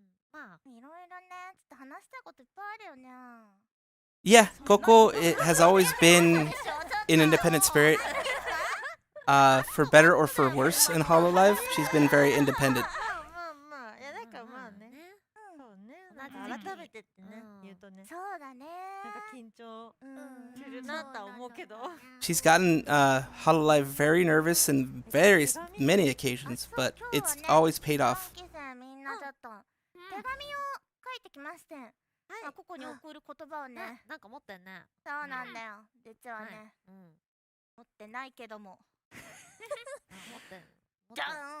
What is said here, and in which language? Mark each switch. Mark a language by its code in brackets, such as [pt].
[ja] まあいろいろね、ちょっと話したいこといっぱいあるよね。 [en] Yeah, Coco has always been an independent spirit. For better or for worse in Hololive, she's been very independent. [ja] いやなんかまあね。そうね。なんか改めてってね言うとね。そうだね。なんか緊張するなとは思うけど。 [en] She's gotten Hololive very nervous in many occasions, but it's always paid off. [ja] みんなちょっと手紙を書いてきまして、ここに送る言葉をね、なんか持ってんね。そうなんだよ。実はね、持ってないけども。持ってん。じゃーん。